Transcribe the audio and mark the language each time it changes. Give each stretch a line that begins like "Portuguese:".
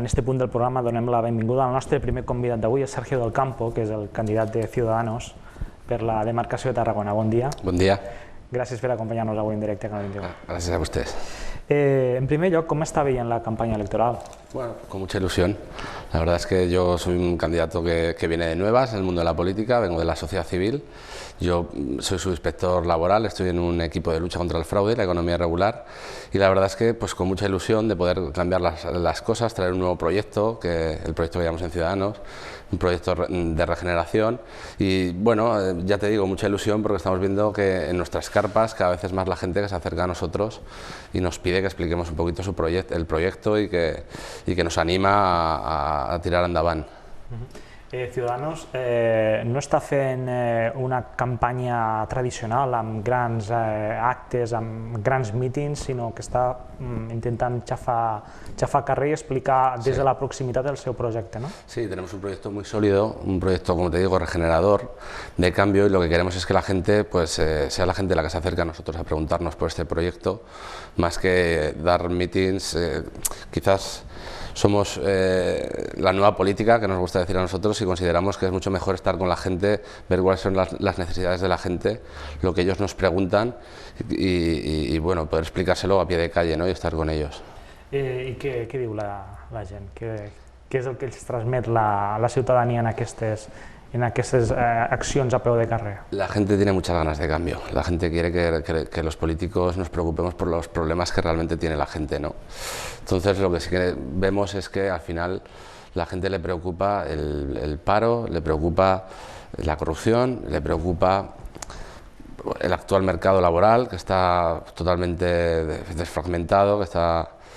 Catalan: En aquest punt del programa donem la benvinguda al nostre primer convidat d'avui, a Sergio del Campo, que és el candidat de Ciudadanos per la demarcació de Tarragona. Bon dia. Bon dia. Gràcies per acompanyar-nos avui en directe a Canal 21.
Spanish: Gracias a ustedes.
Catalan: En primer lloc,
Spanish: ¿cómo está bien la campaña electoral? Bueno, con mucha ilusión. La verdad es que yo soy un candidato que viene de nuevas en el mundo de la política, vengo de la sociedad civil. Yo soy subinspector laboral, estoy en un equipo de lucha contra el fraude y la economía irregular, y la verdad es que pues con mucha ilusión de poder cambiar las cosas, traer un nuevo proyecto, que el proyecto que llamamos en Ciudadanos, un proyecto de regeneración. Y bueno, ya te digo, mucha ilusión porque estamos viendo que en nuestras carpas cada vez es más la gente que se acerca a nosotros y nos pide que expliquemos un poquito el proyecto y que nos anima a tirar endavant.
Catalan: Ciudadanos no està fent una campanya tradicional amb grans actes, amb grans mítings, sinó que està intentant xafar carrer y explicar desde la proximitat el seu projecte, ¿no?
Spanish: Sí, tenemos un proyecto muy sólido, un proyecto, como te digo, regenerador, de cambio, y lo que queremos es que la gente, pues, sea la gente la que se acerque a nosotros a preguntarnos por este proyecto, más que dar mítings. Quizás somos la nueva política, que nos gusta decir a nosotros, y consideramos que es mucho mejor estar con la gente, ver cuáles son las necesidades de la gente, lo que ellos nos preguntan y bueno, poder explicárselo a pie de calle, ¿no? Y estar con ellos.
Catalan: I què diu la gent? Què és el que els transmet la ciutadania en aquestes accions a peu de carrer?
Spanish: La gente tiene muchas ganas de cambio, la gente quiere que los políticos nos preocupemos por los problemas que realmente tiene la gente, ¿no? Entonces lo que sí que vemos es que al final la gente le preocupa el paro, le preocupa la corrupción, le preocupa el actual mercado laboral, que está totalmente desfragmentado, que está...